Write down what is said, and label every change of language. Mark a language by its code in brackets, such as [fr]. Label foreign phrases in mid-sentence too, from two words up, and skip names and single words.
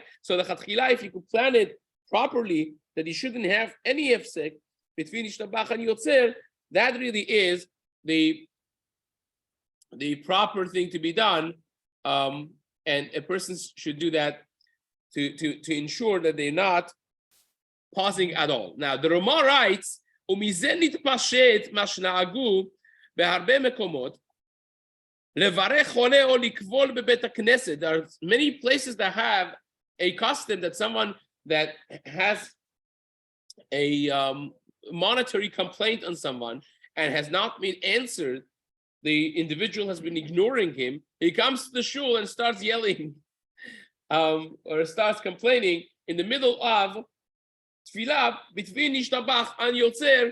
[en] So the lechatchila, if you could plan it properly, that you shouldn't have any hefsek between Ishtabach and Yotzer, that really is the proper thing to be done, and a person should do that to ensure that they're not pausing at all. Now the Ramah writes, [he] "ומזה נתפשט מה שנהגו בהרבה מקומות לברך חולה או לקבול בבית הכנסת." [en] There are many places that have a custom that someone that has a monetary complaint on someone and has not been answered, the individual has been ignoring him, he comes to the shul and starts yelling or starts complaining in the middle of tefillah between Ishtabach and Yotzer.